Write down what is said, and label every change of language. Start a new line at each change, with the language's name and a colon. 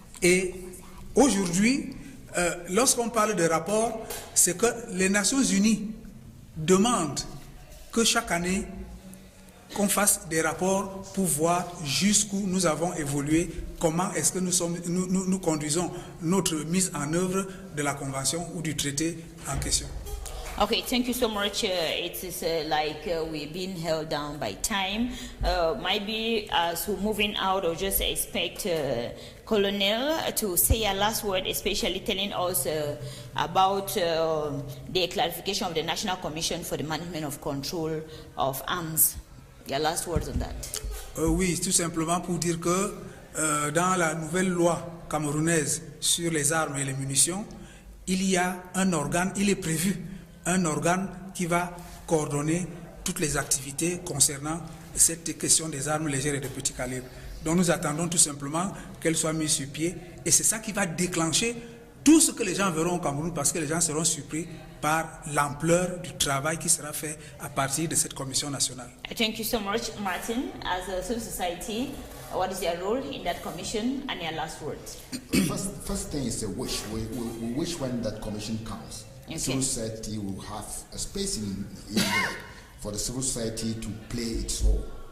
French: Et aujourd'hui, lorsqu'on parle de rapports, c'est que les Nations Unies demandent que chaque année, qu'on fasse des rapports pour voir jusqu'où nous avons évolué, comment est-ce que nous conduisons notre mise en œuvre de la Convention ou du traité en question.
English: Okay, thank you so much. It is like we've been held down by time. Maybe as we're moving out, or just expect Colonel to say a last word, especially telling us about the clarification of the National Commission for the Management of Control of Arms. Your last words on that.
French: Oui, tout simplement pour dire que dans la nouvelle loi camerounaise sur les armes et les munitions, il y a un organe, il est prévu un organe qui va coordonner toutes les activités concernant cette question des armes légères et de petits calibres. Donc nous attendons tout simplement qu'elle soit mise sur pied, et c'est ça qui va déclencher tout ce que les gens verront au Cameroun, parce que les gens seront surpris par l'ampleur du travail qui sera fait à partir de cette commission nationale.
English: Thank you so much, Martin. As a civil society, what is your role in that commission and your last words? First thing is a wish. We wish when that commission comes, Okay. civil society will have a space in there for the civil society to play its role.